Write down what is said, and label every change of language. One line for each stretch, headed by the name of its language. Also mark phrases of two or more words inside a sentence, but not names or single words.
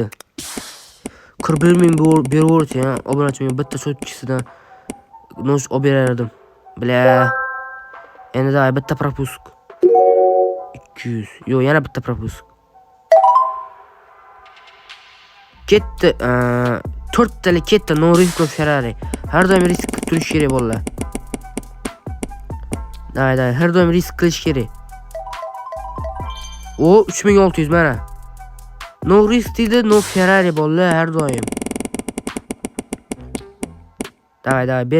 Uzbek: 41 ming beraverdi, obunachimga bitta so'tkisidan nosh olib berardim. Bla. Endi davay bitta propusk. 200. Yo'q, yana bitta propusk. Ketdi. 4 talik ketdi.
English: No risk, no Ferrari.
Uzbek: Har doim risk turish kerak bo'ladi. Davay, har doim risk qilish kerak. O 3600 mana.
English: No risk
Uzbek: deydi,
English: no Ferrari
Uzbek: bo'ldi har doim. Davay, ber.